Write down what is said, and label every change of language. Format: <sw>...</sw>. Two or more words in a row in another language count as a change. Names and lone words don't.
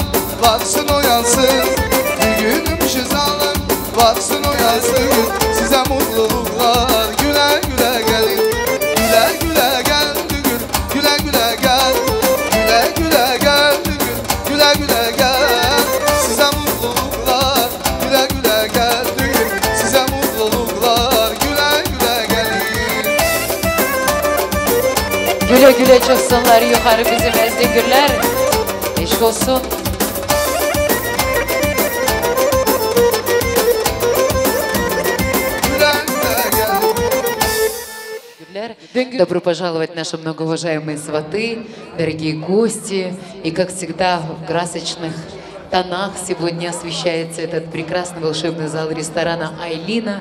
<tr>varsın o yansın Bir günüm şizalım, varsın o yansın Size mutluluklar güle güle gelin Güle güle gel düngür, güle güle gel Güle güle gel düngür, güle güle gel Size mutluluklar güle güle gel düngür Size mutluluklar güle güle gelin Güle güle çıksınlar yukarı bizim ezdingürler. Eşk olsun.</tr> <ru>Добро пожаловать, наши многоуважаемые сваты, дорогие гости. И, как всегда, в красочных тонах сегодня освещается этот прекрасный волшебный зал ресторана «Айлина».</ru>